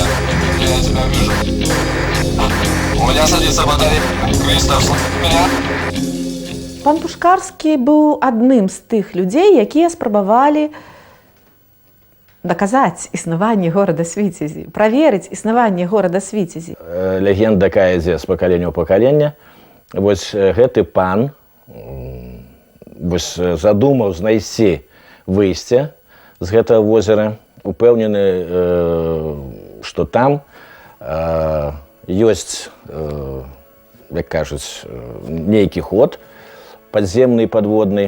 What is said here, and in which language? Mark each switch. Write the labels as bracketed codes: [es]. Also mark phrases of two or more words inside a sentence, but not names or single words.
[ru] Я тебя вижу. У меня садится батарея. Кристоф, слышишь меня? [be] Пан Пушкарскі быў адным з тых людзей, якія спрабавалі даказаць існаванне горада Свіцязі, праверыць існаванне горада Свіцязі. Легенда такая ідзе з пакалення ў пакаленне. Вось гэты пан задумаў знайсці выйсце з гэтага возера, упэўнены, што там ёсць, як кажуць, нейкі ход падземны і падводны.